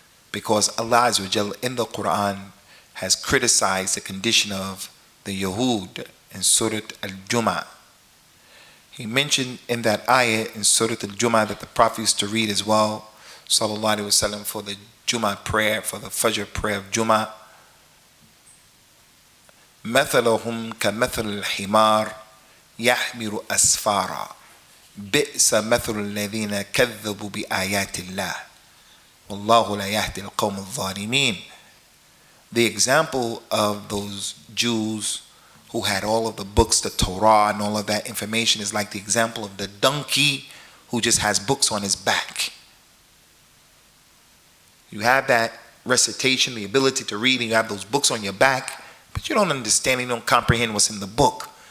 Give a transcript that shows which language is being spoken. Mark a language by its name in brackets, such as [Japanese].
[English] Because Allah Azza wa Jal in the Quran has criticized the condition of the Yahud in Surah Al-Jum'ah. He mentioned in that ayah in Surah Al-Jum'ah that the Prophet used to read as well, sallallahu alaihi wasallam, for the Jum'ah prayer, for the Fajr prayer of Jum'ah. [Arabic] مثلهم كمثل الحمار يحمل أسفارا بئس مثل الذين كذبوا بآيات الله والله لا يهدي القوم الظالمين. [English] The example of those Jews who had all of the books, the Torah and all of that information, is like the example of the donkey who just has books on his back. You have that recitation, the ability to read, and you have those books on your back, but you don't understand, you don't comprehend what's in the book.